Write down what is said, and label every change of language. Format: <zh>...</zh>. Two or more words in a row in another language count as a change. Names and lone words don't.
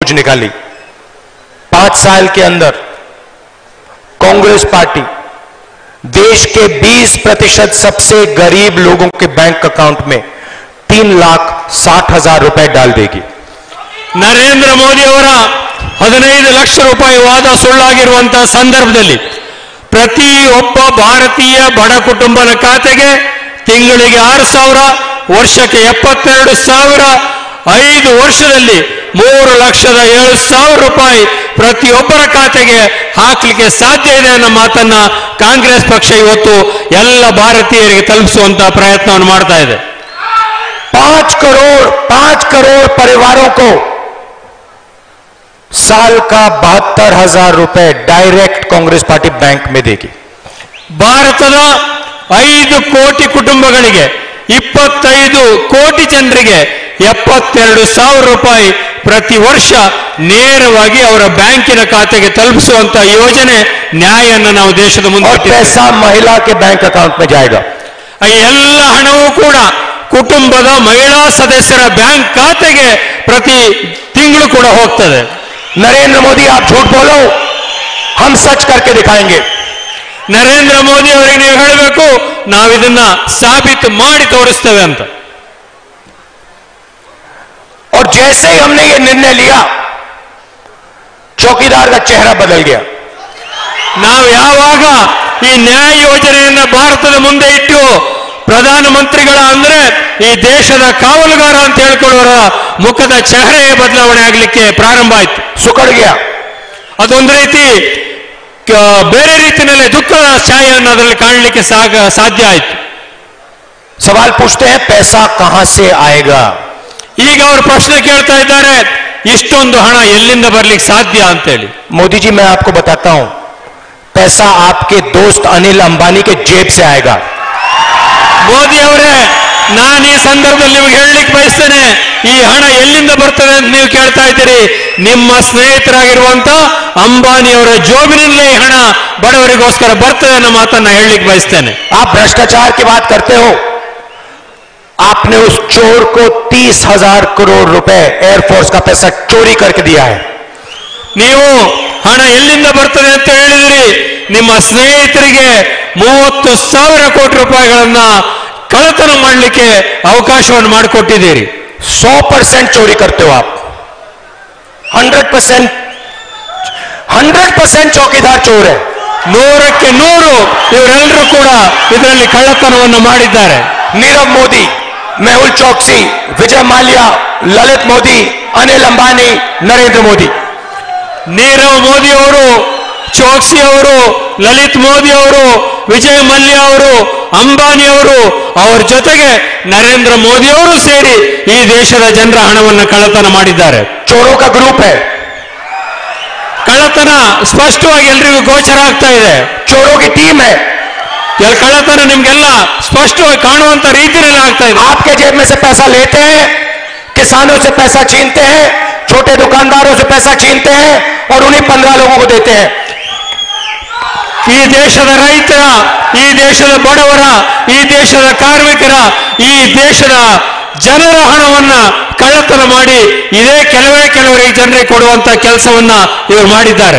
<hi>खोज निकाली। 5 साल के अंदर कांग्रेस पार्टी देश के 20% सबसे गरीब लोगों के</hi> <en>bank account</en> <hi>में 3,60,000 रुपए डाल देगी।</hi> <kn>ನರೇಂದ್ರ ಮೋದಿ ಅವರ 15 ಲಕ್ಷ ರೂಪಾಯಿ ವಾದ ಸುಳ್ಳಾಗಿರುವಂತಹ ಸಂದರ್ಭದಲ್ಲಿ ಪ್ರತಿಯೊಬ್ಬ ಭಾರತೀಯ ಬಡ ಕುಟುಂಬದ ಖಾತೆಗೆ ತಿಂಗಳಿಗೆ 6,000, ವರ್ಷಕ್ಕೆ 72,000, 5 ವರ್ಷದಲ್ಲಿ 3,07,000 ರೂಪಾಯಿ ಪ್ರತಿಯೊಬ್ಬರ ಖಾತೆಗೆ ಹಾಕಲಿಕ್ಕೆ ಸಾಧ್ಯ ಇದೆ ಅನ್ನೋ ಮಾತನ್ನ ಕಾಂಗ್ರೆಸ್ ಪಕ್ಷ ಇವತ್ತು ಎಲ್ಲ ಭಾರತೀಯರಿಗೆ ತಲುಪಿಸುವಂತಹ ಪ್ರಯತ್ನವನ್ನು ಮಾಡ್ತಾ ಇದೆ।</kn> <hi>5 करोड़ परिवारों को साल का 72,000 रुपए डायरेक्ट कांग्रेस पार्टी बैंक में देगी।</hi> <kn>ಭಾರತದ 5 ಕೋಟಿ ಕುಟುಂಬಗಳಿಗೆ 25 ಕೋಟಿ ಜನರಿಗೆ 72,000 ರೂಪಾಯಿ ಪ್ರತಿ ವರ್ಷ ನೇರವಾಗಿ ಅವರ ಬ್ಯಾಂಕಿನ ಖಾತೆಗೆ ತಲುಪಿಸುವಂತ ಯೋಜನೆ ನ್ಯಾಯವನ್ನು ನಾವು ದೇಶದ ಮುಂದೆ</kn> <hi>पैसा महिला के</hi> <en>bank account</en> <hi>में जाएगा।</hi> <kn>ಎಲ್ಲ ಹಣವೂ ಕೂಡ ಕುಟುಂಬದ ಮಹಿಳಾ ಸದಸ್ಯರ ಬ್ಯಾಂಕ್ ಖಾತೆಗೆ ಪ್ರತಿ ತಿಂಗಳು ಕೂಡ ಹೋಗ್ತದೆ।</kn> <hi>नरेंद्र मोदी आप झूठ बोलो, हम सच करके दिखाएंगे।</hi> <kn>ನರೇಂದ್ರ ಮೋದಿ ಅವರಿಗೆ ನೀವು ಹೇಳಬೇಕು, ನಾವು ಇದನ್ನ ಸಾಬೀತು ಮಾಡಿ ತೋರಿಸ್ತೇವೆ ಅಂತ।</kn> <hi>और जैसे ही हमने ये निर्णय लिया, चौकीदार का चेहरा बदल गया।</hi> <kn>ನಾವು ಯಾವಾಗ ಈ ನ್ಯಾಯ ಯೋಜನೆಯನ್ನ ಭಾರತದ ಮುಂದೆ ಇಟ್ಟು ಪ್ರಧಾನಮಂತ್ರಿಗಳ ಅಂದ್ರೆ ಈ ದೇಶದ ಕಾವಲುಗಾರ ಅಂತ ಹೇಳ್ಕೊಳ್ಳೋರ ಮುಖದ ಚೆಹರೆ ಬದಲಾವಣೆ ಆಗಲಿಕ್ಕೆ ಪ್ರಾರಂಭ ಆಯ್ತು।</kn> <hi>सुकड़ गया।</hi> <kn>ಅದೊಂದು ರೀತಿ ಬೇರೆ ರೀತಿಯಲ್ಲಿ ದುಃಖದ ಛಾಯೆಯನ್ನು ಅದರಲ್ಲಿ ಕಾಣಲಿಕ್ಕೆ ಸಾಧ್ಯ ಆಯ್ತು।</kn> <hi>सवाल पूछते हैं पैसा कहां से आएगा।</hi> <kn>ಈಗ ಅವರು ಪ್ರಶ್ನೆ ಕೇಳ್ತಾ ಇದ್ದಾರೆ, ಇಷ್ಟೊಂದು ಹಣ ಎಲ್ಲಿಂದ ಬರ್ಲಿಕ್ಕೆ ಸಾಧ್ಯ ಅಂತೇಳಿ।</kn> <hi>मोदी जी मैं आपको बताता हूं, पैसा आपके दोस्त अनिल अंबानी के जेब से आएगा।</hi> <kn>ಮೋದಿ ಅವರೇ, ನಾನು ಈ ಸಂದರ್ಭದಲ್ಲಿ ನಿಮಗೆ ಹೇಳಲಿಕ್ಕೆ ಬಯಸ್ತೇನೆ, ಈ ಹಣ ಎಲ್ಲಿಂದ ಬರ್ತದೆ ಅಂತ ನೀವು ಕೇಳ್ತಾ ಇದ್ದೀರಿ। ನಿಮ್ಮ ಸ್ನೇಹಿತರಾಗಿರುವಂತ ಅಂಬಾನಿಯವರ ಜೋಬಿನಲ್ಲೇ ಈ ಹಣ ಬಡವರಿಗೋಸ್ಕರ ಬರ್ತದೆ ಅನ್ನೋ ಮಾತನ್ನ ಹೇಳಲಿಕ್ಕೆ ಬಯಸ್ತೇನೆ।</kn> <hi>आप भ्रष्टाचार की बात करते हो, आपने उस चोर को 30,000 करोड़ रुपए एयरफोर्स का पैसा चोरी करके दिया है।</hi> <kn>ನೀವು ಹಣ ಎಲ್ಲಿಂದ ಬರ್ತದೆ ಅಂತ ಹೇಳಿದಿರಿ, ನಿಮ್ಮ ಸ್ನೇಹಿತರಿಗೆ 30,000 ಕೋಟಿ ರೂಪಾಯಿಗಳನ್ನ ಕಳ್ಳತನ ಮಾಡಲಿಕ್ಕೆ ಅವಕಾಶವನ್ನು ಮಾಡಿಕೊಟ್ಟಿದ್ದೀರಿ।</kn> <hi>100% चोरी करते हो आप। 100% चौकीदार चोर है।</hi> <kn>100ಕ್ಕೆ 100 ಇವರೆಲ್ಲರೂ ಕೂಡ ಇದರಲ್ಲಿ ಕಳ್ಳತನವನ್ನು ಮಾಡಿದ್ದಾರೆ।</kn> <hi>नीरव मोदी, मेहुल चौकसी, विजय माल्या, ललित मोदी, अनिल अंबानी, नरेंद्र मोदी।</hi> <kn>ನೀರವ್ ಮೋದಿ ಅವರು, ಚೋಕ್ಸಿ ಅವರು, ಲಲಿತ್ ಮೋದಿ ಅವರು, ವಿಜಯ್ ಮಲ್ಯ ಅವರು, ಅಂಬಾನಿ ಅವರು, ಅವರ ಜೊತೆಗೆ ನರೇಂದ್ರ ಮೋದಿ ಅವರು ಸೇರಿ ಈ ದೇಶದ ಜನರ ಹಣವನ್ನು ಕಳ್ಳತನ ಮಾಡಿದ್ದಾರೆ।</kn> <hi>चोरों का ग्रुप है।</hi> <kn>ಕಳ್ಳತನ ಸ್ಪಷ್ಟವಾಗಿ ಎಲ್ರಿಗೂ ಗೋಚರ ಆಗ್ತಾ ಇದೆ।</kn> <hi>चोरों की टीम है।</hi> <kn>ಕಳ್ಳತನ ನಿಮ್ಗೆಲ್ಲ ಸ್ಪಷ್ಟವಾಗಿ ಕಾಣುವಂತ ರೀತಿಯಲ್ಲಿ ಆಗ್ತಾ ಇದೆ।</kn> <hi>आपके जेब में से पैसा लेते हैं, किसानों से पैसा छीनते हैं, छोटे दुकानदारों से पैसा छीनते हैं और उन्हीं 15 लोगों को देते हैं।</hi> <kn>ಈ ದೇಶದ ರೈತರ, ಈ ದೇಶದ ಬಡವರ, ಈ ದೇಶದ ಕಾರ್ಮಿಕರ, ಈ ದೇಶದ ಜನರ ಹಣವನ್ನ ಕಳ್ಳತನ ಮಾಡಿ ಇದೇ ಕೆಲವರಿಗೆ ಜನರಿಗೆ ಕೊಡುವಂತ ಕೆಲಸವನ್ನ ಇವರು ಮಾಡಿದ್ದಾರೆ।</kn>